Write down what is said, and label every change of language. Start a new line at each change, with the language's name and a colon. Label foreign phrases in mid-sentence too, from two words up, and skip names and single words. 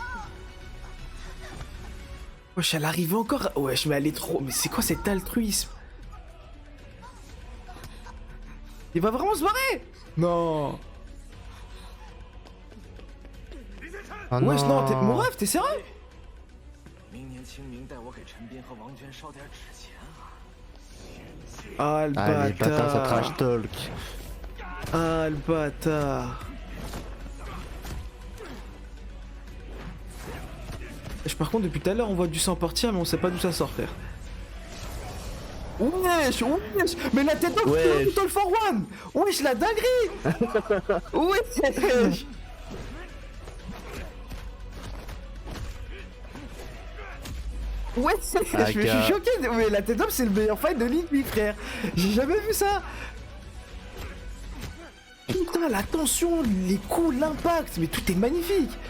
French: Wesh, elle arrive encore. Wesh, mais elle est trop. Mais c'est quoi cet altruisme? Il va vraiment se barrer? Non. Ah Wesh, non, mon rêve, t'es sérieux?
Chinese: 明年清明带我给陈斌和王娟烧点纸钱啊！
French: Ah, le Allez, bâtard, ça trash bâtard. talk. Ah, le bâtard. Wesh, par contre, depuis tout à l'heure, on voit du sang partir, mais on sait pas d'où ça sort, frère. Wesh, wesh. Mais la tête d'homme, Wesh. plutôt le
English: for one.
French: Wesh, la dinguerie. Wesh. Ouais, Ah, je suis gars. choqué. Mais la tête d'homme, c'est le meilleur fight de Link, lui, frère. J'ai jamais vu ça. Putain, la tension, les coups, l'impact, mais tout est magnifique.